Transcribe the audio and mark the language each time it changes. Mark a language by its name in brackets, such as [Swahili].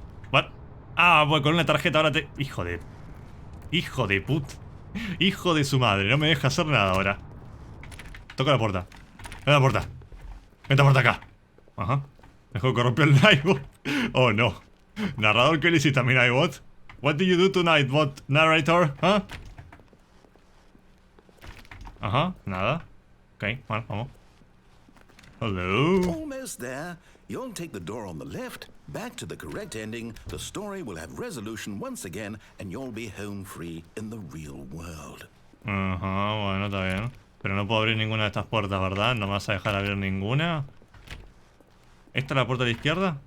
[Spanish] What? Voy con una tarjeta ahora te... Hijo de put. Hijo de su madre. No me deja hacer nada ahora. Toca la puerta. Abre la puerta. Esta puerta acá. Ajá. Mejor corrompió el Nightbot. Oh no. Narrador, ¿qué le hiciste a mi Nightbot? [English] What did you do to Nightbot, narrator? ¿Ah? [Spanish] Ajá. Nada. Ok, bueno, vamos. Hello. [English] Almost there. You'll take the door on the left, back to the correct ending, the story will have resolution once again, and you'll be home free in the real world. [Spanish] Ajá, bueno, está bien. Pero no puedo abrir ninguna de estas puertas, ¿verdad? ¿No me vas a dejar abrir ninguna? ¿Esta es la puerta de la izquierda?